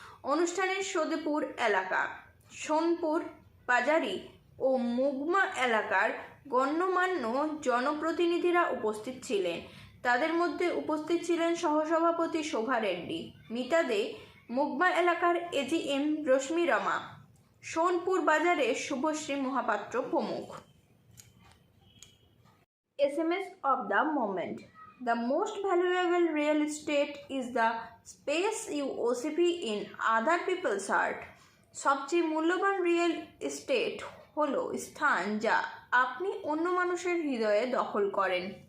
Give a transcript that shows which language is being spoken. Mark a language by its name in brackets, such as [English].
[Bangla] অনুষ্ঠানের সোদেপুর এলাকা, সোনপুর বাজারি ও মুগমা এলাকার গণ্যমান্য জনপ্রতিনিধিরা উপস্থিত ছিলেন। তাদের মধ্যে উপস্থিত ছিলেন সহসভাপতি শোভা রেড্ডি, মিতা দে, মুগমা এলাকার AGM রশ্মি রমা, সোনপুর বাজারের শুভশ্রী মহাপাত্র প্রমুখ। [English] SMS of the moment. The most valuable real estate is the space you occupy in other people's heart. [Bangla] সবচেয়ে মূল্যবান রিয়েল এস্টেট হলো স্থান যা আপনি অন্য মানুষের হৃদয়ে দখল করেন।